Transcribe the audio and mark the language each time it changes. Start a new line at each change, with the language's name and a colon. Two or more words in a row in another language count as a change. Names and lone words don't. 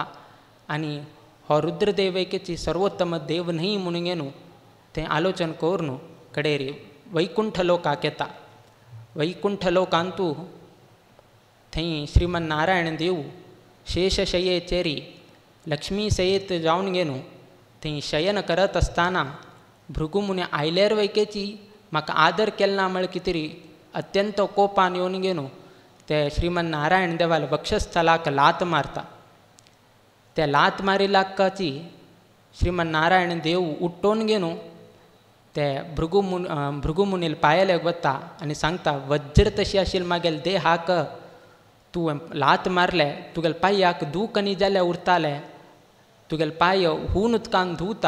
Konkani: आनी हो रुद्रदेवकेची सर्वोत्तम देव न्ही म्हणून गेलो थंय आलोचन करून कडेर वैकुंठ लोकाक येता. वैकुंठ लोकांतू थंय श्रीमन्नारायण देव शेषशय्येचेरी लक्ष्मी सयेत जावन गेलो थंय शयन करत असताना भृगु मुनी आयलेर वैकेची म्हाका आदर केलना म्हळ्यार कितें तरी अत्यंत कोपान येवन गेलो ते श्रीमन्नारायण देवाल वक्षस्थलाक लात मारता. त्या लात मारिलाकाची श्रीमन्नारायण देव उठ्ठोन गेलो ते भृगु मुनील पायलेक वता आनी सांगता वज्र तशी आशिल्ली मागेल देहाक तूं लात मारले तुगेल पांयाक दूख आनी जाल्यार उरताले, तुगेल पांय हून उदकान धुवता.